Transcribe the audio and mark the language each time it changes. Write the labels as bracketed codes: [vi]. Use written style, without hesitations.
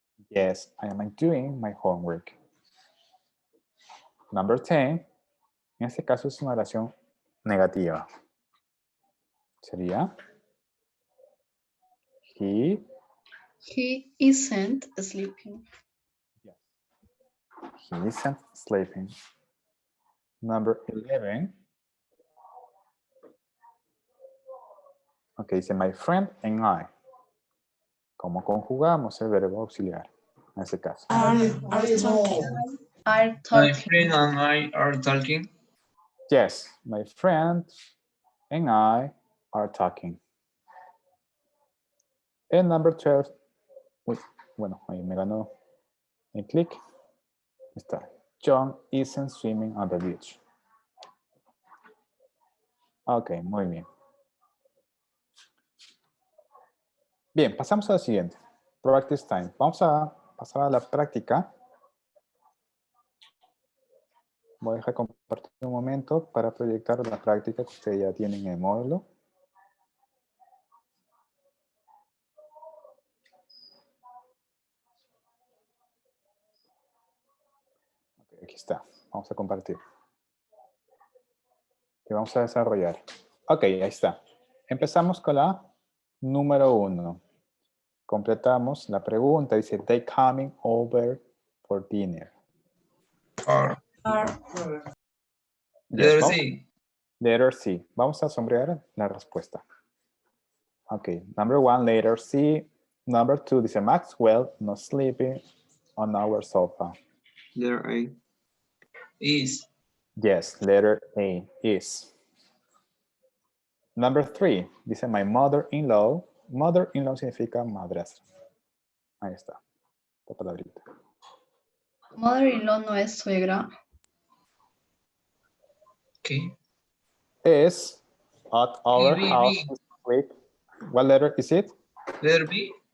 [en] yes, I am doing my homework. Number 10. [es] En este caso es una oración negativa. Sería he [en] Isn't sleeping. he isn't sleeping. Number 11. Ok, dice my friend and I. [es] ¿Cómo conjugamos el verbo auxiliar en ese caso? [en] Are talking. Are My talking. friend and I are talking. Yes, my friend and I are talking. And number 12. [es] Uy, bueno, ahí me ganó el clic. Está. [en] John isn't swimming on the beach. [es] Ok, muy bien. Bien, pasamos a la siguiente. [en] Practice time. [es] Vamos a pasar a la práctica. Voy a dejar compartir un momento para proyectar la práctica que ustedes ya tienen en el módulo. Ok, aquí está. Vamos a compartir. Y vamos a desarrollar. Ok, ahí está. Empezamos con la número 1. Completamos la pregunta. [en] Dice, they coming over for dinner. Are. Yes, Letter [es] vamos- [en] C. Letter C. [es] Vamos a sombrear la respuesta. [en] Ok, number 1, letter C. Number 2, dice Maxwell, not sleeping on our sofa. Letter A. Is. Yes, letter A is. Number 3, dice my mother-in-law. [es] Mother-in-law significa madrastra. Ahí está, esta palabrita. Mother-in-law no es suegra. [en] Okay. Is at our B, house B. this week. What letter is it? Letter B.